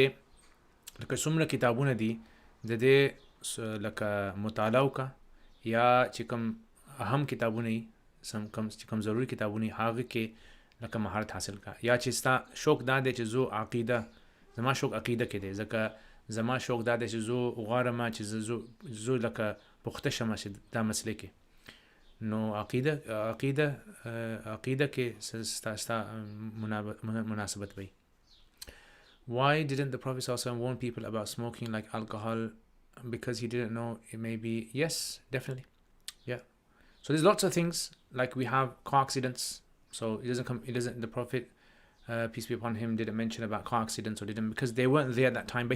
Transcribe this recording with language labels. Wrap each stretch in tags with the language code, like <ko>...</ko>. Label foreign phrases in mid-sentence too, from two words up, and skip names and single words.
<ps>لکه څومره کتابونه دي د دې لکه مطالعه وکړه یا چې کوم اهم کتابونه یي چې کوم ضروري کتابونه یي هغه کې لکه مهارت حاصل کړه یا چې ستا شوق دا دی چې زه عقیده زما شوق عقیده کې دی ځکه زما شوق دا دی چې زه غواړم چې زه لکه پخته شم چې دا مسله کې نو عقیده کې ستا مناسبت وي.</ps> <en>Why didn't the Prophet ﷺ warn people about smoking like alcohol? Because he didn't know it may be. Yes, definitely. Yeah. So there's lots of things like we have car accidents. So the Prophet, peace be upon him, didn't mention about car accidents or didn't because they weren't there at that time.</en>